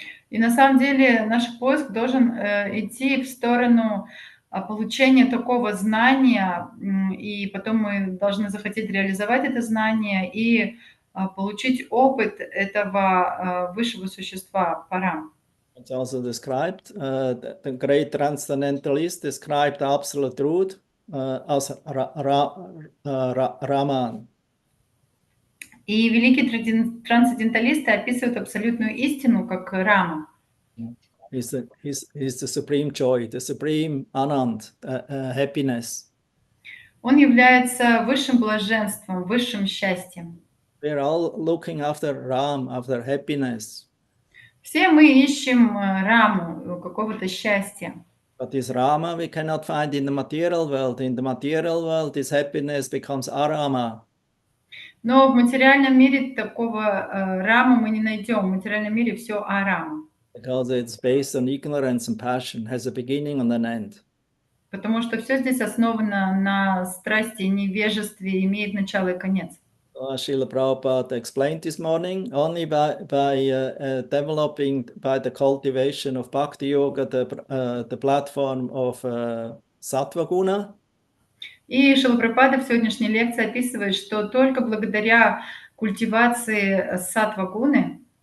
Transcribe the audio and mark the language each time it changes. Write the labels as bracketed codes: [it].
[ru] И на самом деле наш поиск должен идти в сторону получения такого знания, и потом мы должны захотеть реализовать это знание и получить опыт этого высшего существа Парам. [en] It's also described, the great transcendentalist described the absolute truth as Raman. [ru] И великие трансценденталисты описывают абсолютную истину как Рама. [en] He's the supreme joy, the supreme anand, happiness. [ru] Он является высшим блаженством, высшим счастьем. [en] We're all looking after Ram, after happiness. [ru] Все мы ищем Раму, какого-то счастья. [en] But this Rama we cannot find in the material world. In the material world, this happiness becomes Arama. [ru] Но в материальном мире такого Раму мы не найдем. В материальном мире все Арама. [en] Because it's based on ignorance and passion, has a beginning and an end. [ru] Потому что все здесь основано на страсти и невежестве, имеет начало и конец. [en] Srila Prabhupada explained this morning, only by developing, by the cultivation of Bhakti Yoga, the platform of Sattva Guna. [ru] И Шрила Прабхупада в сегодняшней лекции описывает, что только благодаря культивации саттва-гуны,